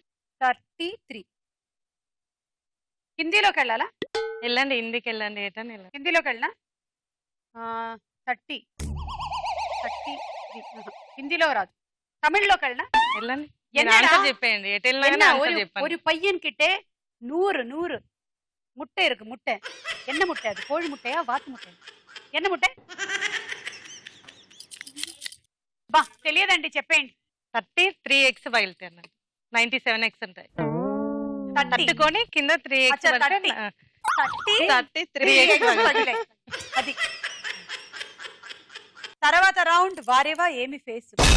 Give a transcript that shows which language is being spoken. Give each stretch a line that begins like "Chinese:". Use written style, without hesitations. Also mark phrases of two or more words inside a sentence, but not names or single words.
Telugu: 33. హిందీలోకి వెళ్ళాలా? వెళ్ళండి, హిందీకి వెళ్ళండి. ఏటని వెళ్ళండి. హిందీలోకి వెళ్ళినా 33. హిందీలో రాదు. తమిళ్లోకి వెళ్ళినా వెళ్ళండి.
Tamil: என்னடா
Telugu: చెప్పండి. ఎటు వెళ్ళినా చెప్పండి.
Tamil: ஒரு பையன் கிட்ட 100 முட்டை இருக்கு. முட்டை என்ன முட்டை? அது கோழி முட்டையா வாத்து முட்டை? என்ன முட்டை?
Telugu: బా తెలియదండి చెప్పండి. 33 eggs పగిలితాయి. 97 eggs ఉంటాయి. 30 తట్టుకొని కింద 3 eggs అచ్చా, పడితే 33 eggs పగిలాయి. అది తర్వాత రౌండ్ వారేవా ఏమి ఫేస్.